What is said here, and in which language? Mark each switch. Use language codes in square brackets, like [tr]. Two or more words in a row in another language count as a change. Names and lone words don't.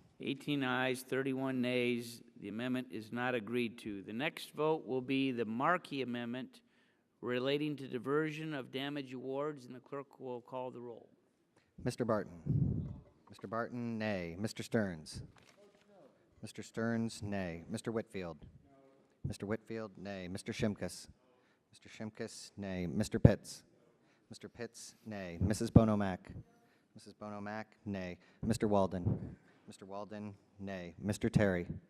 [en] 18 ayes, 31 nays. The amendment is not agreed to. The next vote will be the Markey Amendment relating to diversion of damage awards, and the clerk will call the roll. Mr. Barton. Mr. Barton, nay. Mr. Stearns. Mr. Stearns, nay. Mr. Whitfield. Mr. Whitfield, nay. Mr. Shimkus. Mr. Shimkus, nay. Mr. Pitts. Mr. Pitts, nay. Mrs. Bonomack. Mrs. Bonomack, nay. Mr. Walden. Mr. Walden, nay. Mr. Terry.